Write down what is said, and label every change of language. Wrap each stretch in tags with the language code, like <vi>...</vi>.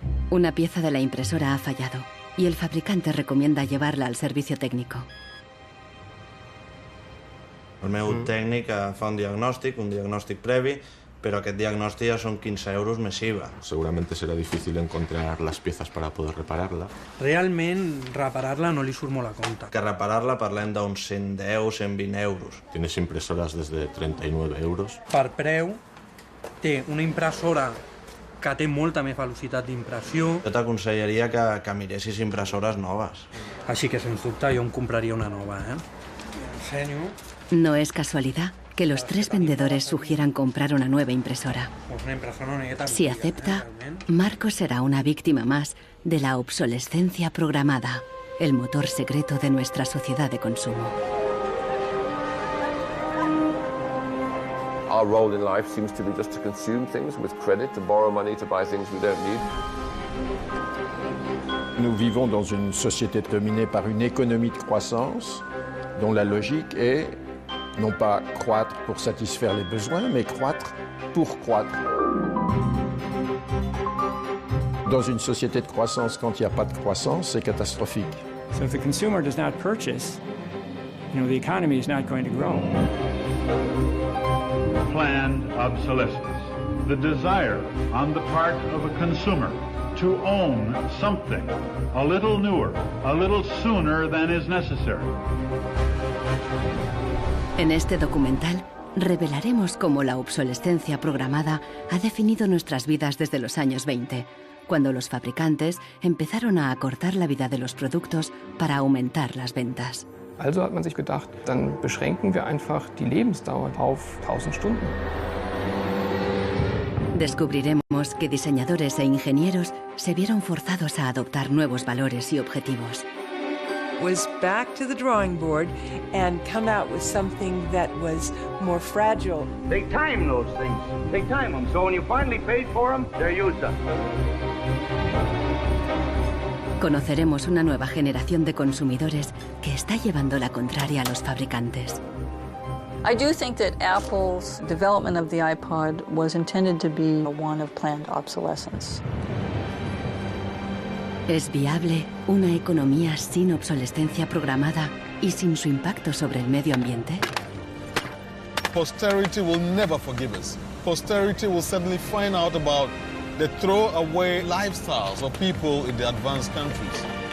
<es>Una pieza de la impresora ha fallado y el fabricante recomienda llevarla al servicio técnico.</es> <ca>El meu tècnic fa un diagnòstic previ, pero aquest diagnòstic ja son 15 euros més IVA.</ca> <es>Seguramente será difícil encontrar las piezas para poder repararla.</es> <ca>Realment, reparar-la no li surt molt a compte. Que reparar-la parlem d'uns 110, 120 euros. Tienes impresoras desde 39 euros. Per preu, té una impressora que té molta més velocitat d'impressió. Jo t'aconsellaria que miressis impressores noves. Així que, sens dubte, jo em compraria una nova, Ensenyo.</ca> <es>No es casualidad que los tres vendedores sugieran comprar una nueva impresora. Si acepta, Marcos será una víctima más de la obsolescencia programada, el motor secreto de nuestra sociedad de consumo.</es> <en>Our role in life seems to be just to consume things with credit, to borrow money to buy things we don't need.</en> <fr>Nous vivons dans une société dominée par une économie de croissance dont la logique est non pas croître pour satisfaire les besoins, mais croître pour croître. Dans une société de croissance, quand il n'y a pas de croissance, c'est catastrophique.</fr> <en>So if the consumer does not purchase, the economy is not going to grow. Planned obsolescence, the desire on the part of a consumer to own something a little newer, a little sooner than is necessary.</en> <es>En este documental revelaremos cómo la obsolescencia programada ha definido nuestras vidas desde los años 20, cuando los fabricantes empezaron a acortar la vida de los productos para aumentar las ventas.</es> <de>Also hat man sich gedacht, dann beschränken wir einfach die Lebensdauer auf 1000 Stunden.</de> <es>Descubriremos que diseñadores e ingenieros se vieron forzados a adoptar nuevos valores y objetivos.</es> <en>Was back to the drawing board and come out with something that was more fragile. They time those things. They time them. So when you finally paid for them, they're used up.</en> <es>Conoceremos una nueva generación de consumidores que está llevando la contraria a los fabricantes.</es> <en>I do think that Apple's development of the iPod was intended to be one of planned obsolescence.</en> <es>¿Es viable una economía sin obsolescencia programada y sin su impacto sobre el medio ambiente?</es> <en>Posterity will never forgive us. Posterity will suddenly find out about the throwaway lifestyles of people in the advanced countries.</en>